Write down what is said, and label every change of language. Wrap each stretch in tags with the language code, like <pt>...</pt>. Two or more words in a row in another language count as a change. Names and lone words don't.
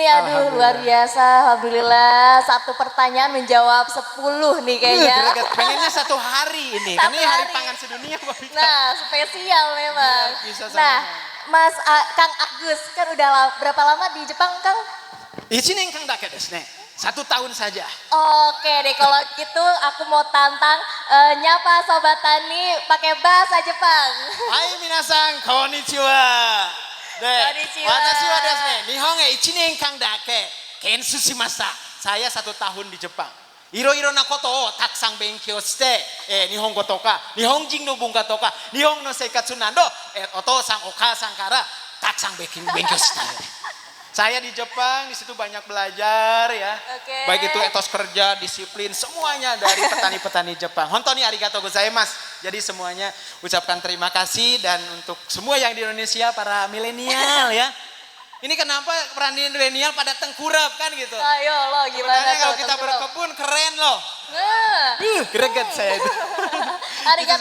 <id>Aduh, luar biasa. Alhamdulillah. Satu pertanyaan menjawab 10 nih kayaknya. Greget. Pengennya satu hari ini. Satu Ini hari hari. pangan sedunia Mbak Vika. Nah, spesial memang. Iya, bisa sama. Nah, Mas Kang Agus kan udah berapa lama di Jepang, Kang?</id> <ja>一年間だけですね.</ja> <id>1 tahun saja. Oke deh, kalau gitu aku mau tantang nyapa Sobat Tani pakai bahasa Jepang.</id> <ja>はい皆さん、こんにちは. Konnichiwa. 私はですね、日本へ 1年間だけ研修しました。</ja> <id>Saya 1 tahun di Jepang.</id> <ja>いろいろなことをたくさん勉強して、日本語とか日本人の文化とか日本の生活など、お父さんお母さんからたくさん勉強した。</ja> <id>Saya di Jepang, di situ banyak belajar ya. Oke. Baik itu etos kerja, disiplin, semuanya dari petani-petani Jepang.</id> <ja>本当にありがとうございます.</ja> <id>Jadi semuanya ucapkan terima kasih, dan untuk semua yang di Indonesia, para milenial ya. Ini kenapa peran milenial pada tengkurap kan gitu. Ayo lo gimana Sebenarnya tuh? kalau kita tengkurap? berkebun keren loh. Nah. Greget saya itu.</id> <ja>Arigatou</ja>